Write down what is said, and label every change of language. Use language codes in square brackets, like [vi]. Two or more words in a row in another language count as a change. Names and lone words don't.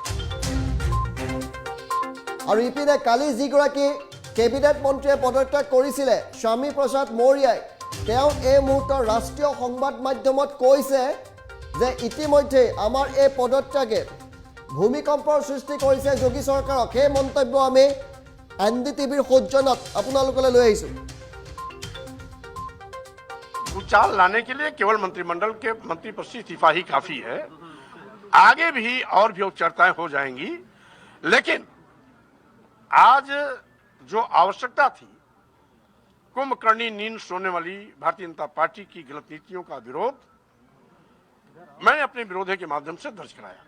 [as] আৰু ইপিনে কালি যিগৰাকী কেবিনেট মন্ত্ৰীয়ে পদত্যাগ কৰিছিলে স্বামী প্ৰসাদ মৌৰ্যাই, তেওঁ এই মুহূৰ্তৰ ৰাষ্ট্ৰীয় সংবাদ মাধ্যমত কৈছে যে ইতিমধ্যে আমাৰ এই পদত্যাগে ভূমিকম্পৰ সৃষ্টি কৰিছে যোগী চৰকাৰক। সেই মন্তব্য আমি NDTVৰ সৌজন্যত আপোনালোকলৈ লৈ আহিছোঁ। [hi] भूचाल लाने के लिए केवल मंत्रिमंडल के मंत्री पद से इस्तीफा ही काफी है। आगे भी और भी चर्चाएं हो जाएंगी, लेकिन आज जो आवश्यकता थी कुंभकर्णी नींद सोने वाली भारतीय जनता पार्टी की गलत नीतियों का विरोध मैंने अपने विरोधी के माध्यम से दर्ज कराया।